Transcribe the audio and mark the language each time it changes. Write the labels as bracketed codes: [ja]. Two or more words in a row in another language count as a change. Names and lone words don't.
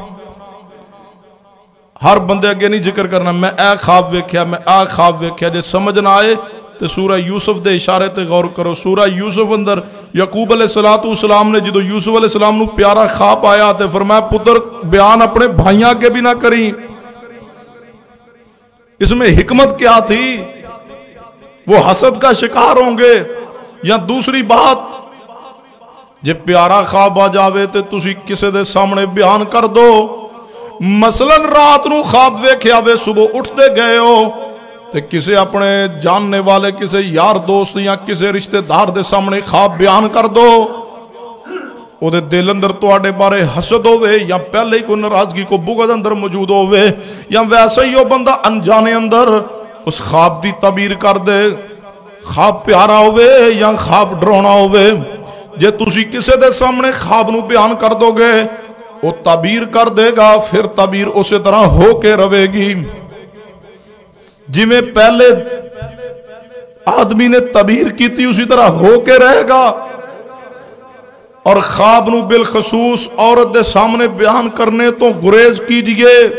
[pa] ہر بندے اگے نہیں ذکر کرنا میں اے خواب ویکھیا میں اے خواب ویکھیا جے سمجھ نہ آئے تو سورہ یوسف دے اشارے تے غور کرو سورہ یوسف اندر یعقوب علیہ السلام نے جدو یوسف علیہ السلام نو پیارا خواب آیا تے فرمایا پتر بیان اپنے بھائیاں کے بھی نہ کریں [ur] اس میں حکمت کیا تھی وہ حسد کا شکار ہوں گے [pa] یا دوسری بات جب پیارا خواب آ جاوے تے تسی کسے دے سامنے بیان کر دو مثلا رات نو خواب ویکھیا وے صبح اٹھتے گئے ہو تے کسے اپنے جاننے والے کسے یار دوست یا کسے رشتہ دار دے سامنے خواب بیان کر دو او دے دل اندر تو آڑے بارے حسد ہوئے یا پہلے ہی کوئی ناراضگی کو بغض اندر موجود ہوئے یا ویسے ہی وہ بندہ انجانے اندر اس خواب دی تعبیر کر دے خواب پیارا ہوئے یا خواب ڈرونا ہوئے جے تسی کسے دے سامنے خواب نو بیان کر دو گے وہ تعبیر کر دے گا پھر تعبیر اسی طرح ہو کے روے گی [ur] جی میں پہلے آدمی نے تعبیر کی تھی اسی طرح ہو کے رہے گا [pa] اور خواب نو بالخصوص عورت دے سامنے بیان کرنے تو گریز کیجئے